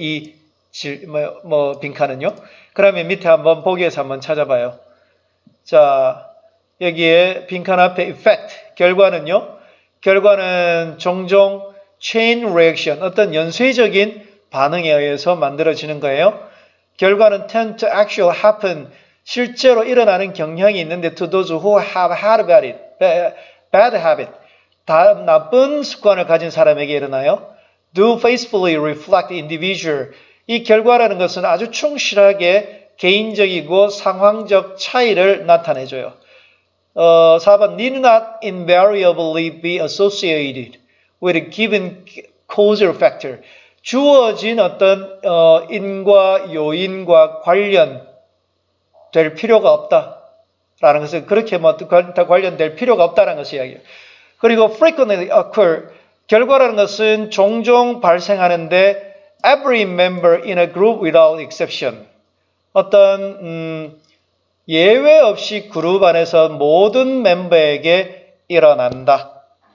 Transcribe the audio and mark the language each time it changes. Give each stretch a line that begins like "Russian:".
Korean: 이 빈칸은요. 그러면 밑에 한번 보기에서 한번 찾아봐요. 자, 여기에 빈칸 앞에 effect, 결과는요. 결과는 종종
English: chain reaction,
Korean: 어떤 연쇄적인 반응에 의해서 만들어지는 거예요. 결과는
English: tend to actually happen,
Korean: 실제로 일어나는 경향이 있는데
English: to those who have had bad habit,
Korean: 나쁜 습관을 가진 사람에게 일어나요.
English: Do faithfully reflect individual,
Korean: 이 결과라는 것은 아주 충실하게 개인적이고 상황적 차이를 나타내줘요.
English: 4번 need not invariably be associated with a given causal factor.
Korean: 주어진 어떤 인과 요인과 관련될 필요가 없다라는 것은 그렇게 관련될 필요가 없다는 것이 이야기예요. 그리고
English: frequently occur,
Korean: 결과라는 것은 종종 발생하는데
English: every member in a group without exception,
Korean: 어떤 예외 없이 그룹 안에서 모든 멤버에게 일어난다.